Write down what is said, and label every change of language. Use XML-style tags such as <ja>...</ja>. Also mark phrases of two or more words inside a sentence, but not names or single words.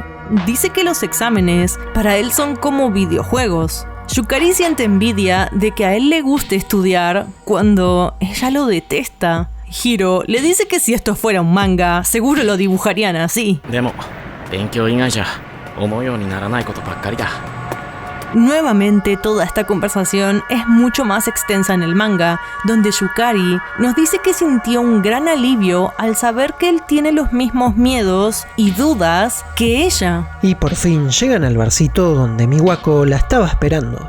<es>Dice que los exámenes para él son como videojuegos. Yukari siente envidia de que a él le guste estudiar cuando ella lo detesta. Hiro le dice que si esto fuera un manga, seguro lo dibujarían así.</es> <ja>でも、勉強以外じゃ思うようにならないことばっかりだ。</ja> <es>Nuevamente, toda esta conversación es mucho más extensa en el manga, donde Yukari nos dice que sintió un gran alivio al saber que él tiene los mismos miedos y dudas que ella. Y por fin llegan al barcito donde Miwako la estaba esperando.</es>